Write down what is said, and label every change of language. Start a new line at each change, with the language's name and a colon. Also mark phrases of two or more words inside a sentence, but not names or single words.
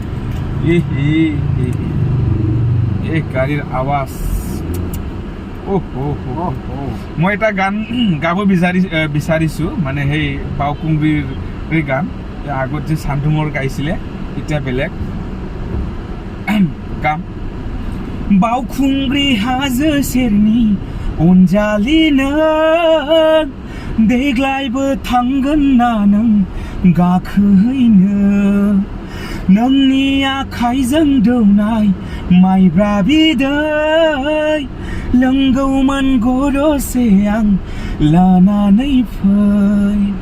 Assamese: এই গাড়ীৰ আৱাজ মই এটা গান গাব বিচাৰিছোঁ মানে সেই বাউখুংগ্ৰীৰ গান আগত যে চান্দুমৰ গাইছিলে এতিয়া বেলেগ
Bodo: গাম बाउखुंग्री हाजो सेरनि अनजालि नों देग्लायबो थांगोन ना नों गाखोहैनो नोंनि आखाइजों दौनाय माइब्रा बिदै लोंगौमोन गरसे आं लानानै फै